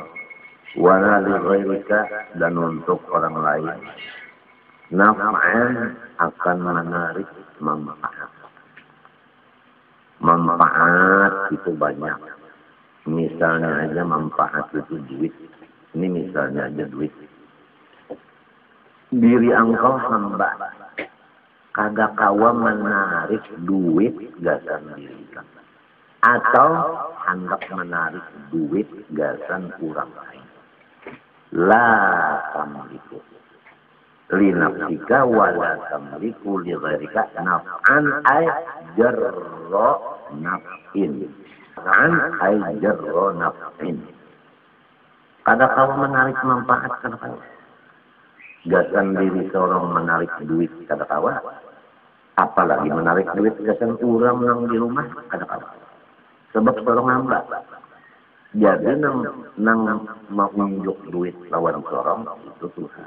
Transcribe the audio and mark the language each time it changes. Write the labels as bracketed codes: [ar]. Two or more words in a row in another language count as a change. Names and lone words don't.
[ar] ولا لغيرك [bjn] dan untuk orang lain naf'an akan menarik manfaat. Manfaat itu banyak. Misalnya aja manfaat itu duit. Ini misalnya aja duit. Diri engkau hamba. Kagak kawa menarik duit gasan diri kan. Atau hendak menarik duit gasan kurang lain. [ar] لا تملك لنفسك ولا تملك لغيرك نفعا أي جر نفع. نفعا أي جر نفع. [bjn] Kada kau menarik manfaat kada kau. Gasan diri seorang menarik duit kada kau. Apalagi menarik duit gasan orang yang di rumah kada kau. Sebab seorang hamba. Jadi nang mau unjuk duit lawan sorong itu Tuhan.